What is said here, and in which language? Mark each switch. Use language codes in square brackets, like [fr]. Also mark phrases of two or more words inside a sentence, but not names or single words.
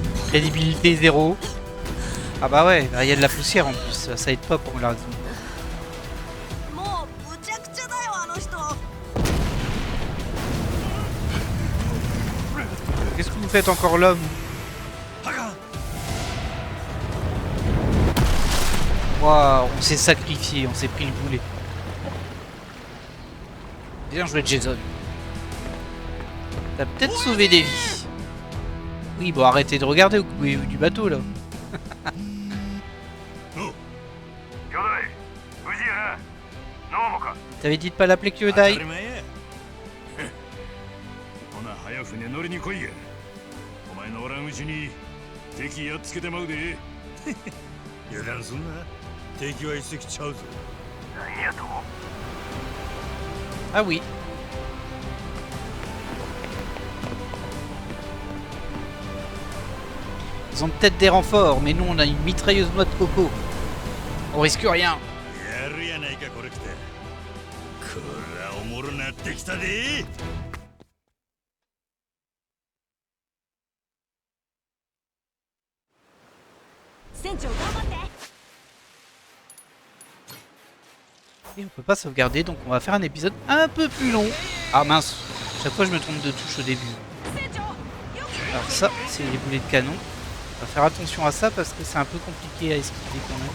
[fr] Crédibilité 0. Ah bah ouais, il y a de la poussière en plus, ça aide pas pour la raison. [ja] もうむちゃくちゃだよあの人。 [fr] Qu'est-ce que vous faites encore l'homme? Waouh, on s'est sacrifié, on s'est pris le boulet. Bien joué Jason. T'as peut-être sauvé des vies. Oui, bon, arrêtez de regarder au bout du bateau là. T'avais dit de pas l'appeler Kyodai. [ja] ほな早船乗りに来いや。お前のおらんうちに敵やっつけてまうで。油断すんな。敵は一隻ちゃうぞ。何やと。 [fr] Ah oui. Ils ont peut-être des renforts, mais nous on a une mitrailleuse noix de coco. On risque rien. [ja] やるやないかこれ来て。こらおもろなってきたで。船長頑張って。 [fr] Et on peut pas sauvegarder, donc on va faire un épisode un peu plus long. Ah mince, chaque fois je me trompe de touche au début. Alors ça, c'est les boulets de canon. On va faire attention à ça parce que c'est un peu compliqué à esquiver quand même.